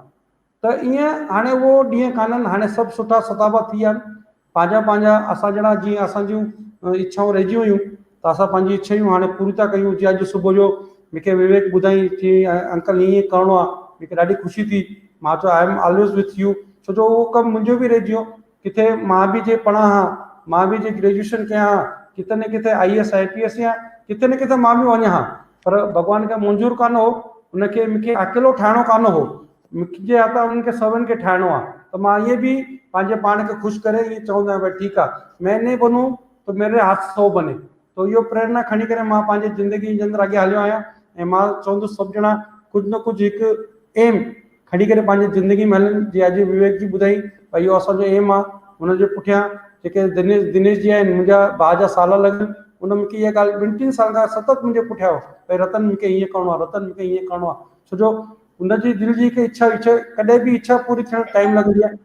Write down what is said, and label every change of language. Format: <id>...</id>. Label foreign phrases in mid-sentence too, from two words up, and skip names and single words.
<sd>त ईअं हाणे उहो ॾींहं कान्हनि, हाणे सभु सुठा सताबा थी विया आहिनि, पंहिंजा पंहिंजा असां जहिड़ा जीअं असांजूं इच्छाऊं रहिजी हुयूं, त असां पंहिंजी इच्छाऊं हाणे पूरी था कयूं। जीअं अॼु सुबुह जो मूंखे विवेक ॿुधाई कि अंकल ईअं करिणो आहे, मूंखे ॾाढी ख़ुशी थी। मां चयो</sd> <en>I am always with you,</en> <sd>छो जो उहो कमु मुंहिंजो बि रहिजी वियो। किथे मां बि जे पढ़ा हा, मां बि जे ग्रेजुएशन कयां हा, किथे न किथे IAS IPS या किथे न किथे मां बि वञा हा, पर भॻवान खे मंज़ूर कान हो, उनखे मूंखे अकेलो ठाहिणो कान हो, मुंहिंजे हथां उन्हनि खे सभिनि खे ठाहिणो आहे। त मां ईअं बि पंहिंजे पाण खे ख़ुशि करे ईअं चवंदो आहियां, भई ठीकु आहे,</sd> <hi>मैं नहीं बनूं तो मेरे हाथ 100 बने।</hi> <sd>तो इहो प्रेरणा खणी करे मां पंहिंजी ज़िंदगी जे अंदरि अॻियां हलियो आहियां। ऐं मां चवंदुसि सभु ॼणा कुझु न कुझु हिकु एम खणी करे पंहिंजी ज़िंदगी में हलनि। जीअं अॼु विवेक जी ॿुधाई, भई इहो असांजो एम आहे। हुनजे पुठियां जेके दिनेश जी आहिनि, मुंहिंजा भाउ जा साल लॻनि, उन मूंखे इहा ॻाल्हि 2-3 साल खां सतत मुंहिंजे पुठियां हो, भई रतन मूंखे ईअं करिणो आहे, रतन मूंखे ईअं करिणो आहे, छो जो हुनजी दिलि जी हिकु इच्छा कॾहिं बि इच्छा पूरी थियण टाइम लॻंदी आहे।</sd>